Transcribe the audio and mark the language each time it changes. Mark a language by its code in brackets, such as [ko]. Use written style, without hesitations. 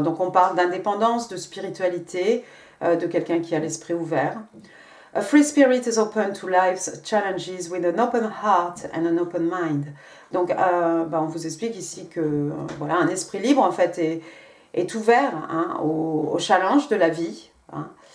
[fr] Donc on parle d'indépendance, de spiritualité, de quelqu'un qui a l'esprit ouvert. [en] A free spirit is open to life's challenges with an open heart and an open mind. [fr] Donc, on vous explique ici que voilà, un esprit libre, en fait, est ouvert, hein, aux challenges de la vie, hein,